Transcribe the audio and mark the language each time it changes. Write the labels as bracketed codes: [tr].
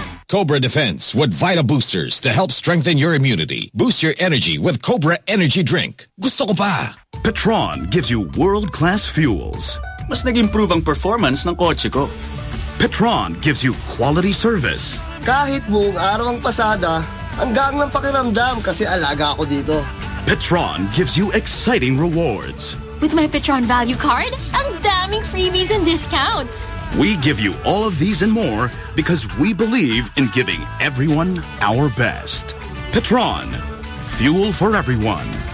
[en] Cobra Defense with Vita Boosters to help strengthen your immunity. Boost your energy with Cobra Energy Drink. [tl] Gusto ko pa. [en] Petron gives you world-class fuels. [tl] Mas nag-improve ang performance ng kotse ko. [en] Petron gives you quality service. [tl] Kahit buong araw ang pasada, hanggang ng pakiramdam kasi alaga ako dito. [en] Petron gives you exciting rewards. [tl] With my Petron Value Card, ang daming [en] freebies and discounts. We give you all of these and more because we believe in giving everyone our best. Petron, fuel for everyone.